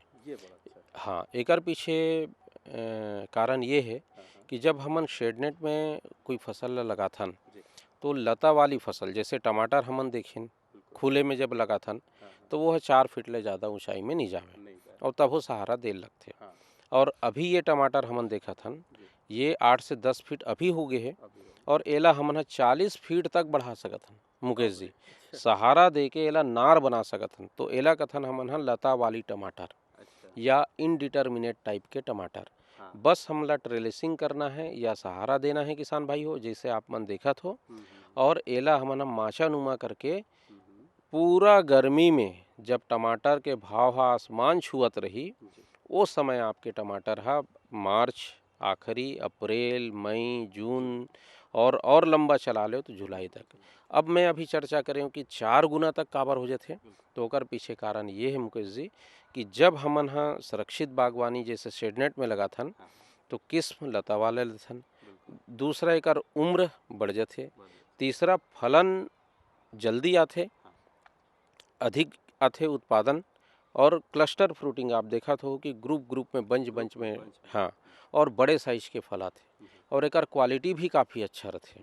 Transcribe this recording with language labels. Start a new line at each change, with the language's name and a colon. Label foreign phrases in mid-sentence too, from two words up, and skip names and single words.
Chhattisgarhi: हाँ, एकर पीछे कारण ये है कि जब हमन शेडनेट में कोई फसल ला लगाथन तो लता वाली फसल जैसे टमाटर हमन देखें खुले में जब लगाथन तो वो 4 फीट ले ज़्यादा ऊंचाई में नहीं जावे और तब वो सहारा दे लगते। और अभी ये टमाटर हमन देखथन ये 8 से 10 फीट अभी हो गए है और एला हमन 40 फीट तक बढ़ा सकथन मुकेश जी, सहारा दे के एला नार बना सकथन। तो एला कथन हमन लता वाली टमाटर या
English: indeterminate type
Chhattisgarhi: के टमाटर। बस हमला ट्रेलिसिंग करना है या सहारा देना है किसान भाई हो, जैसे आप मन देखत हो, और एला हमन माचा नुमा करके पूरा गर्मी में जब टमाटर के भाव आसमान छुअत रही वो समय आपके टमाटर मार्च आखिरी, अप्रैल, मई, जून और लंबा चला लो तो जुलाई तक। अब मैं अभी चर्चा करें कि 4 गुना तक काबर हो जाते, तो ओकर पीछे कारण ये है मुकेश जी कि जब हमन सुरक्षित बागवानी जैसे शेडनेट में लगाथन तो किस्म लता वाले लेथन, दूसरा एकर उम्र बढ़ जाते, तीसरा फलन जल्दी आते, अधिक आते उत्पादन, और
English: cluster fruiting
Chhattisgarhi: आप देखा हो कि ग्रुप में बंच में हाँ, और बड़े साइज के फल आते और एकर क्वालिटी भी काफ़ी अच्छा रहते।